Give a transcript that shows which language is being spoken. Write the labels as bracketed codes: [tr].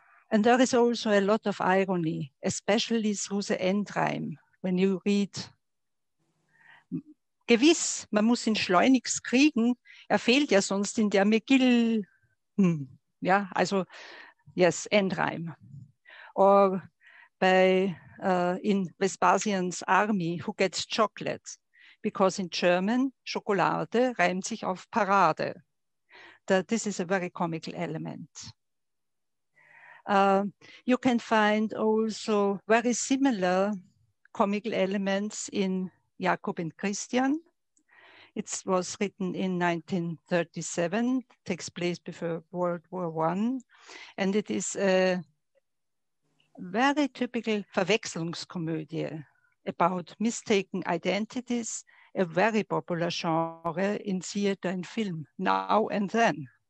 [en] And there is also a lot of irony, especially through the end rhyme, when you read, [de] gewiss, man muss ihn schleunigst kriegen, fehlt ja sonst in der McGill. Ja, also, [en] yes, end rhyme. Or in Vespasian's army, who gets chocolate? Because in German, [de] Schokolade reimt sich auf Parade. [en] This is a very comical element. You can find also very similar comical elements in Jakob and Christian. It was written in 1937, takes place before World War I, and it is a very typical Verwechslungskomödie about mistaken identities, a very popular genre in theater and film, now and then.